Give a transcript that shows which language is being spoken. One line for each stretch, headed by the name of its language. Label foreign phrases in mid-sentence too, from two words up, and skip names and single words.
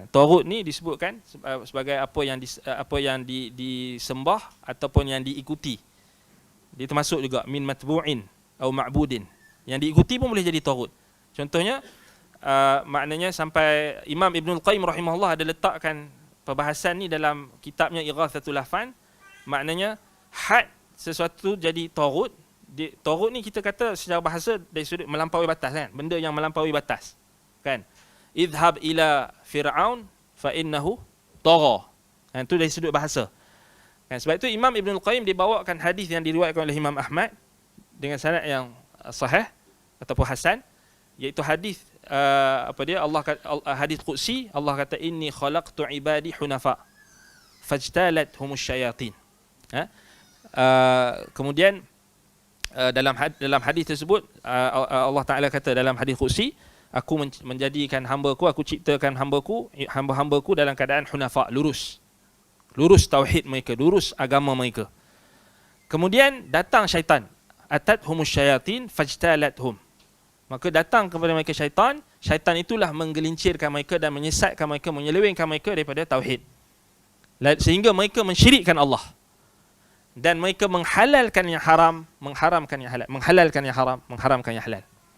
Malay: Tauhid ni disebutkan sebagai apa yang disembah ataupun yang diikuti. Dia termasuk juga
Arabic: من متبوعين
Malay: atau ma'budin. Yang diikuti pun boleh jadi Tauhid. Contohnya maknanya sampai Imam Ibnul Qayyim rahimahullah ada letakkan perbahasan ni dalam kitabnya Ighathatul Lahfan. Maknanya had sesuatu jadi Tauhid. Tauhid ni kita kata secara bahasa dari sudut melampaui batas kan, benda yang melampaui batas kan.
Arabic: اذهب إلى فرعون إنه طغى.
Malay: Kan tu dari sudut bahasa. Kan sebab itu Imam Ibnul Qayyim dibawakan hadis yang diriwayatkan oleh Imam Ahmad dengan sanad yang sahih ataupun hasan, iaitu hadis Allah hadis qudsi, Allah kata
Arabic: إني خلقت عبادي حنفاء فاجتالتهم الشياطين.
Malay: Kemudian dalam hadis tersebut Allah Taala kata dalam hadis qudsi, aku menjadikan hamba-Ku, aku ciptakan hamba-hambaku dalam keadaan hunafa, lurus tauhid mereka, lurus agama mereka. Kemudian datang syaitan,
Arabic: أتتهم الشياطين فاجتالتهم.
Malay: Maka datang kepada mereka syaitan itulah menggelincirkan mereka dan menyesatkan mereka, menyelewengkan mereka daripada tauhid. Sehingga mereka mensyirikkan Allah. Dan mereka menghalalkan yang haram, mengharamkan yang halal, menghalalkan yang haram, mengharamkan yang halal.